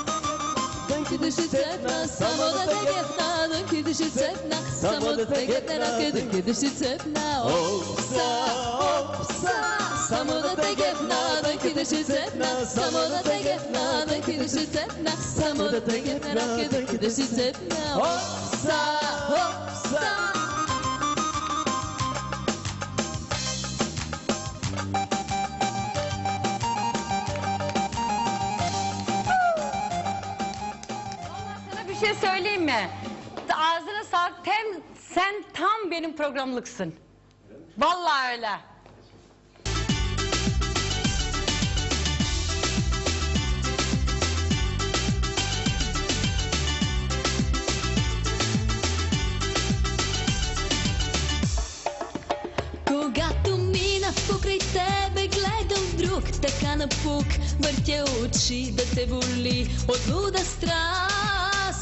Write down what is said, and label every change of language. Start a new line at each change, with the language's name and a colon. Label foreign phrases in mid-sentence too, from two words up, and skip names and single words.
Bulgarian: Дънки души цепна, само да те гепна, дънки души цепна, само да те гепна, дънки души цепна. Опса, опса! Само да те гепна, дънки души цепна, само да те гепна, дънки души цепна, само да те гепна, дънки души цепна. Опса, опса!
Turkish: Sana bir şey söyleyeyim mi? Ağzına sağlık. Sen tam benim programlıksın. Vallahi öyle.
Bulgarian: Когато мина покрай тебе, гледам друг, така напук, въртя очи да те боли от луда страст.